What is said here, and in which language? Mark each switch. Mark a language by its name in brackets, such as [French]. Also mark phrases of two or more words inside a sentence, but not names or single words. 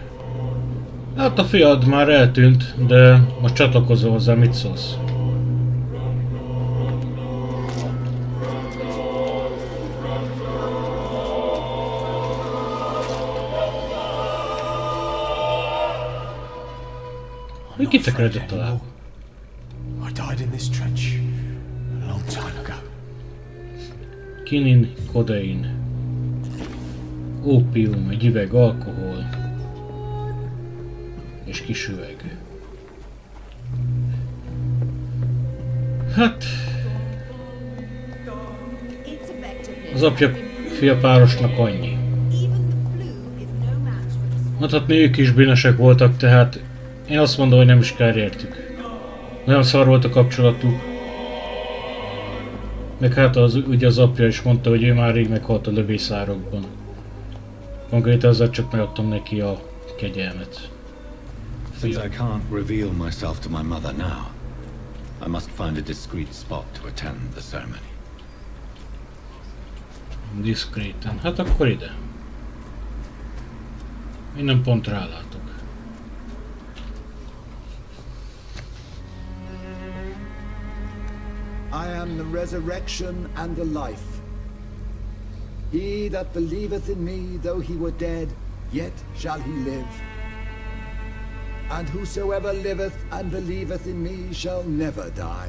[Hungarian] Hát a fiad már eltűnt, de most csatlakozol hozzá, mit szólsz? Mi kitekeredett alá? [English] I died in this trench a long time ago. [Hungarian] Kinin, kodein, ópium, egy üveg alkohol és kis üveg. Hát az apja-fia párosnak annyi. Mondhatni, ők is bűnösek voltak, tehát én azt mondom, hogy nem is kár értük. Nagyon szar volt a kapcsolatuk. Meg hát ugye az apja is mondta, hogy ő már rég meghalt a lövészárokban. Konkrétan ezzel csak megadtam neki a kegyelmet. [English] Since I can't reveal myself to my mother now, I must find a discreet spot to attend the ceremony. [Hungarian] Diszkréten. Hát akkor ide. Innen pont rálátok. [English] I am the resurrection and the life. He that believeth in me, though he were dead, yet shall he live. And whosoever liveth and believeth in me shall never die.